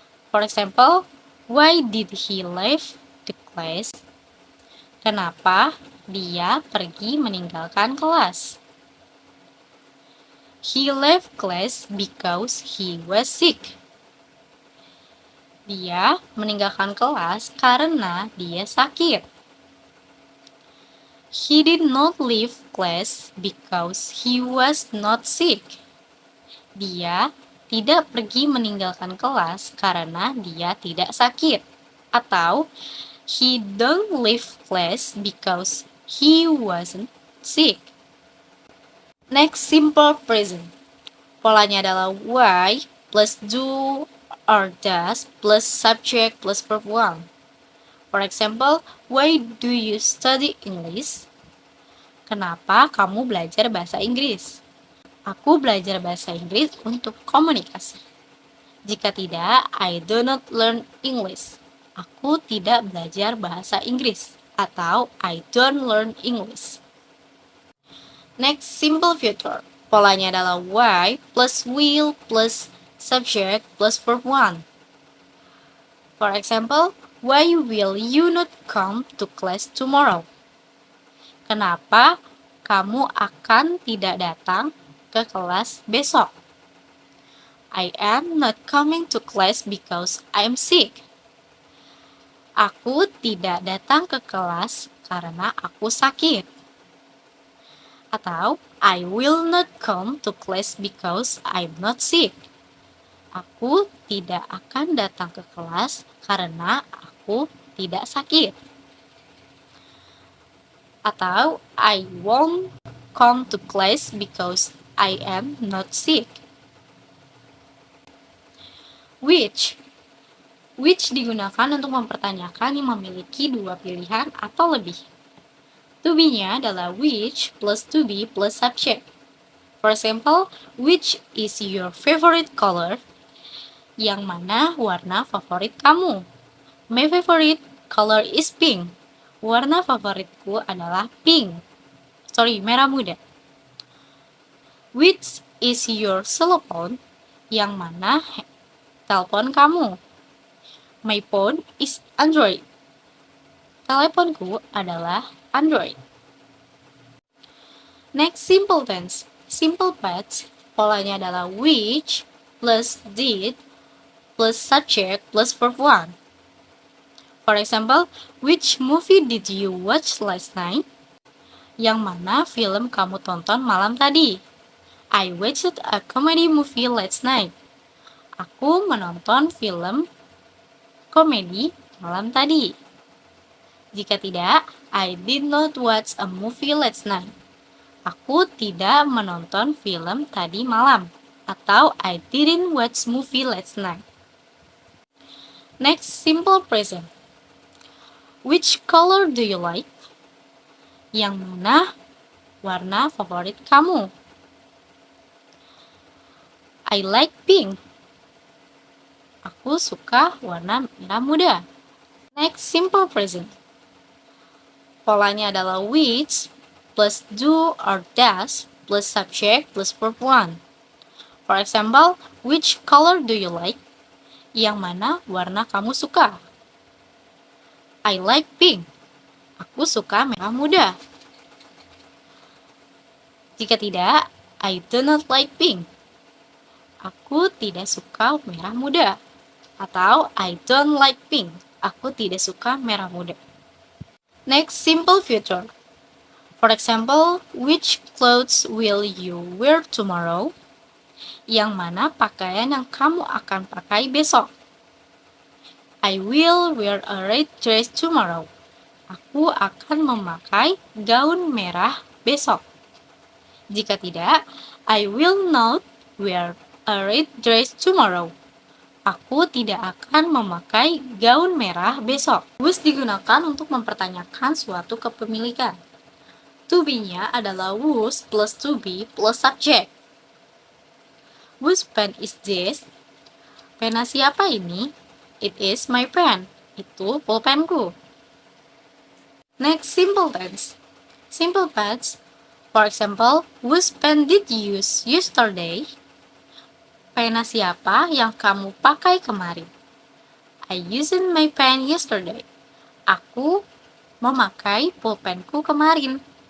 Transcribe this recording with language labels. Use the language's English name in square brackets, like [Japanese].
[English] For example, why did he leave the class? [Indonesian] Kenapa dia pergi meninggalkan kelas? [English] He left class because he was sick. [Indonesian] Dia meninggalkan kelas karena dia sakit. [English] He did not leave class because he was not sick. [Indonesian] Dia tidak pergi meninggalkan kelas karena dia tidak sakit. [English] Atau he don't leave class because he wasn't sick. Next, simple present. [Indonesian] Polanya adalah [English] why plus do or does plus subject plus verb 1. For example, why do you study English? [Indonesian] Kenapa kamu belajar bahasa Inggris? Aku belajar bahasa Inggris untuk komunikasi. Jika tidak, [English] I do not learn English. [Indonesian] Aku tidak belajar bahasa Inggris. [English] Atau I don't learn English. Next, simple future. [Indonesian] Polanya adalah [English] why plus will plus subject plus verb 1. For example, why will you not come to class tomorrow? [Indonesian] Kenapa kamu akan tidak datang ke kelas besok? [English] I am not coming to class because I am sick. [Indonesian] Aku tidak datang ke kelas karena aku sakit. [English] Atau I will not come to class because I'm not sick. [Indonesian] Aku tidak akan datang ke kelas karena aku tidak sakit. [English] Atau I won't come to class because I am not sick. [Indonesian] Which digunakan untuk mempertanyakan yang memiliki dua pilihan atau lebih. To be-nya adalah [English] which plus to be plus subject. For example, which is your favorite color? [Indonesian] Yang mana warna favorit kamu? [English] My favorite color is pink. [Indonesian] Warna favoritku adalah pink. Merah muda. [English] Which is your cell phone? [Indonesian] Yang mana telepon kamu? [English] My phone is Android. [Indonesian] Teleponku adalah Android. [English] Next, simple tense. Simple past, [Indonesian] polanya adalah [English] which plus did plus subject plus verb 1. For example, which movie did you watch last night? [Indonesian] Yang mana film kamu tonton malam tadi? [English] I watched a comedy movie last night. [Indonesian] Aku menonton film komedi malam tadi. Jika tidak, [English] I did not watch a movie last night. [Indonesian] Aku tidak menonton film tadi malam. [English] Atau I didn't watch movie last night. Next, simple present. Which color do you like? [Indonesian] Yang mana warna favorit kamu? [English] I like pink. [Indonesian] Aku suka warna merah muda. [English] Next, simple present. [Indonesian] Polanya adalah [English] which plus do or does plus subject plus verb 1. For example, which color do you like? [Indonesian] Yang mana warna kamu suka? [English] I like pink. [Indonesian] Aku suka merah muda. Jika tidak, [English] I do not like pink. [Indonesian] Aku tidak suka merah muda. Atau [English] I don't like pink. [Indonesian] Aku tidak suka merah muda. [English] Next, simple future. For example, which clothes will you wear tomorrow? [Indonesian] Yang mana pakaian yang kamu akan pakai besok? [English] I will wear a red dress tomorrow. [Indonesian] Aku akan memakai gaun merah besok. [English] Jika tidak, I will not wear a red dress tomorrow. [Indonesian] Aku tidak akan memakai gaun merah besok. Was digunakan untuk mempertanyakan suatu kepemilikan. [English] To be-nya [Indonesian] adalah [English] was plus to be plus subject. Whose pen is this? [Indonesian] Pena siapa ini? [English] It is my pen. [Indonesian] Itu pulpenku. [English] Next, simple tense. Simple past. For example, whose pen did you use yesterday? [Indonesian] Pena siapa yang kamu pakai kemarin? [English] I used my pen yesterday. [Indonesian] Aku memakai pulpenku kemarin.